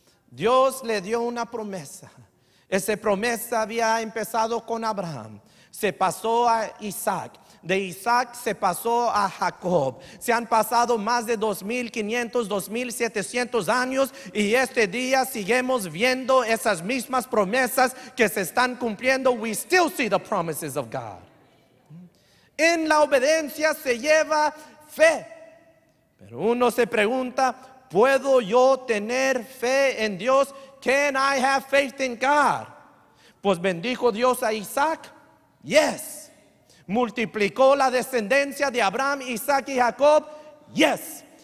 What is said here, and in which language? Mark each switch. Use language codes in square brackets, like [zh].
[es] Dios le dio una promesa. Esa promesa había empezado con Abraham, se pasó a Isaac, de Isaac se pasó a Jacob. Se han pasado más de 2500, 2700 años, y este día seguimos viendo esas mismas promesas que se están cumpliendo. [en] We still see the promises of God. [es] En la obediencia se lleva fe. Pero uno se pregunta: ¿puedo yo tener fe en Dios? [en] Can I have faith in God? [es] Pues bendijo Dios a Isaac. [en] Yes. [es] Multiplicó la descendencia de Abraham, Isaac y Jacob. [en] Yes.